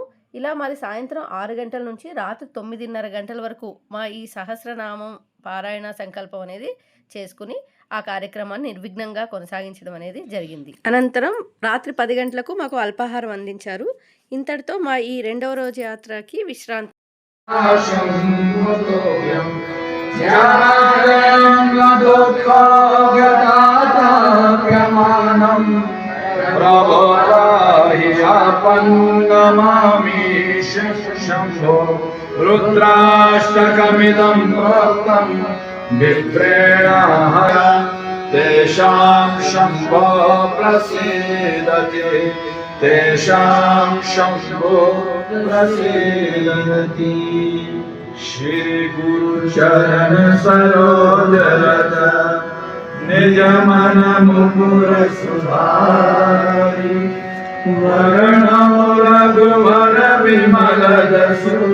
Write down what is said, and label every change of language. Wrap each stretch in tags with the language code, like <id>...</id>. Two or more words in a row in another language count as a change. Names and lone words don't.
<te>ఇలా మాది సాయంత్రం 6 గంటల నుంచి రాత్రి 9:30 గంటల వరకు మా ఈ సహస్రనామం పారాయణ సంకల్పం అనేది చేసుకుని ఆ కార్యక్రమాన్ని నిర్విఘ్నంగా కొనసాగించడం అనేది జరిగింది. అనంతరం రాత్రి 10 గంటలకు మాకు అల్పాహారం అందించారు. ఇంతటితో మా ఈ 2వ రోజు యాత్రకి విశ్రాంతి.</te> <sa>शंभो रुद्राष्टकमिदं प्रोक्तं विप्रेणाः तेषां शंभो प्रसीदति तेषां शंभो प्रसीदति</sa> <awa>श्री गुरु चरण सरोज रज निज मन मुकुर सुधारि वरण रघुवर विमल जसु</awa>